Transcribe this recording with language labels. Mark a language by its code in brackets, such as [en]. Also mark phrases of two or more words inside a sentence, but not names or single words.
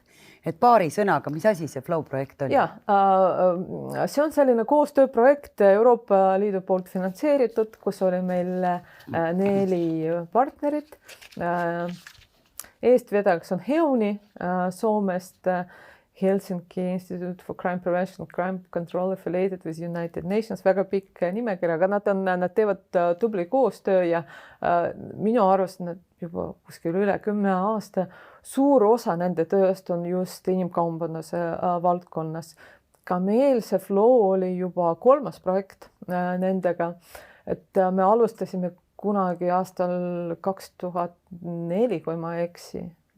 [et] Et paari sõnaga, mis asi see Flow projekt oli? Ja, see on selline koostööprojekt Euroopa Liidu poolt finantseeritud, kus oli meil 4 partnerit. Eestvedajaks on Heuni Soomest, [en] Helsinki Institute for Crime Prevention and Crime Control affiliated with United Nations, [et] väga pikk nimekiri, aga nad teevad tubli koostöö ja minu arust nad juba kuskil üle 10 aasta suur osa nende tööst on just inimkaubanduse valdkonnas. Ka meil see Flow oli juba 3. projekt nendega, et me alustasime kunagi aastal 2004, kui ma ei eksi.